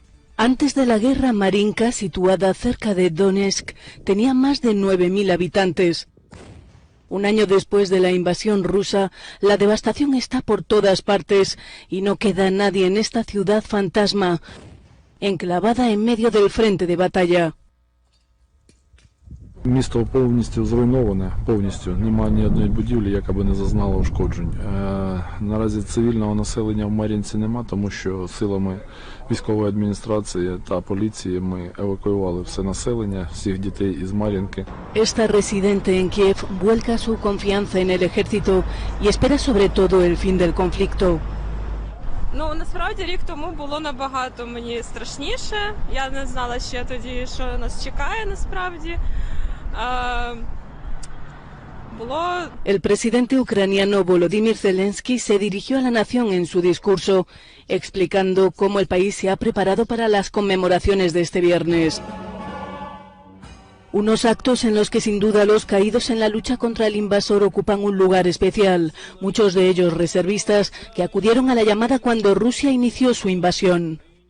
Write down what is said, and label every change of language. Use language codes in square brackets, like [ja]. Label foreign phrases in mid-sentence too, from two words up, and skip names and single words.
[es] Antes de la guerra, Marinka, situada cerca de Donetsk, tenía más de 9.000 habitantes. Un año después de la invasión rusa, la devastación está por todas partes y no queda nadie en esta ciudad fantasma, enclavada en medio del frente de batalla. [uk] Місто повністю зруйноване, повністю. Немає ні одної будівлі, яка би не зазнала ушкоджень. Наразі цивільного населення в Мар'їнці нема, тому що силами військової адміністрації та поліції ми евакуювали все населення, всіх дітей із Мар'їнки. [es] Esta residente en Kiev vuelca su confianza en el ejército y espera sobre todo el fin del conflicto. [uk] Ну, насправді, рік тому було набагато мені страшніше. Я не знала ще тоді, що нас чекає насправді. [es] El presidente ucraniano Volodymyr Zelensky se dirigió a la nación en su discurso, explicando cómo el país se ha preparado para las conmemoraciones de este viernes. Unos actos en los que sin duda los caídos en la lucha contra el invasor ocupan un lugar especial, muchos de ellos reservistas que acudieron a la llamada cuando Rusia inició su invasión.